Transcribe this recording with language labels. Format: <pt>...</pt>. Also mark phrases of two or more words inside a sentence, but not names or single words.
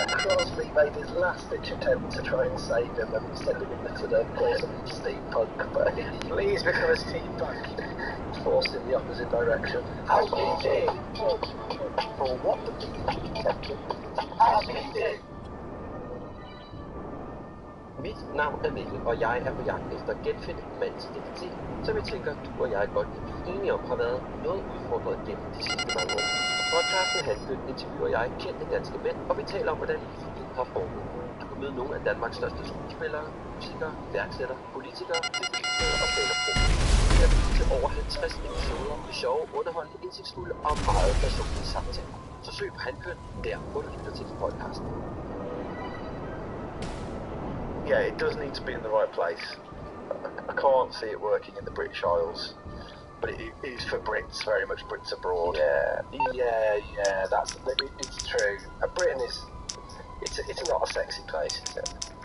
<en>Crosby made his last-ditch attempt to try and save him and send him into the awesome steampunk, but please become a steampunk. Forced in the opposite direction. As we did. For what the As we did.</en> <da>Mit navn er Mikkel, og jeg er på jagt efter at genfinde mandens identitet, som jeg tænker, du og jeg godt kan blive enige om har været noget udfordret gennem de sidste mange år. Podcasten handler interviewer jeg kendte danske mænd, og vi taler om, hvordan livet har formet. Du kan møde nogle af Danmarks største skuespillere, musikere, iværksættere, politikere, og stand-up-pro. Vi har lyttet til over 50 episoder med sjove, underholdende, indsigtsfulde og meget personlige samtaler. Så søg på Handkøn, der hvor du lytter til podcasten.</da> <en>Yeah, it does need to be in the right place. I can't see it working in the British Isles, but it is for Brits, very much Brits abroad. Yeah, it's true. Britain it's not a sexy place, is it?</en>